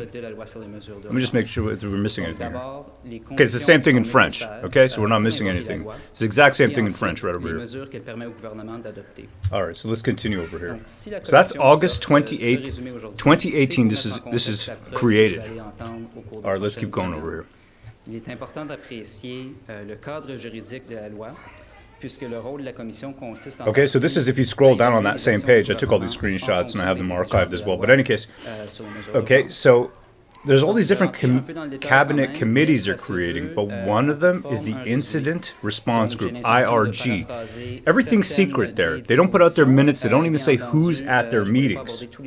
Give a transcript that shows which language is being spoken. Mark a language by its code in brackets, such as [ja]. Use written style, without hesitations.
[en] Let me just make sure if we're missing anything here. Okay, it's the same thing in French. Okay, so we're not missing anything. It's the exact same thing in French right over here. All right, so let's continue over here. So that's August 28th, 2018. This is created. All right, let's keep going over here. [fr] Il est important d'apprécier le cadre juridique de la loi, puisque le rôle de la commission consiste en... [en] Okay, so this is if you scroll down on that same page. I took all these screenshots and I have them archived as well. But in any case, okay, so there's all these different cabinet committees they're creating, but one of them is the Incident Response Group, IRG. Everything's secret there. They don't put out their minutes. They don't even say who's at their meetings.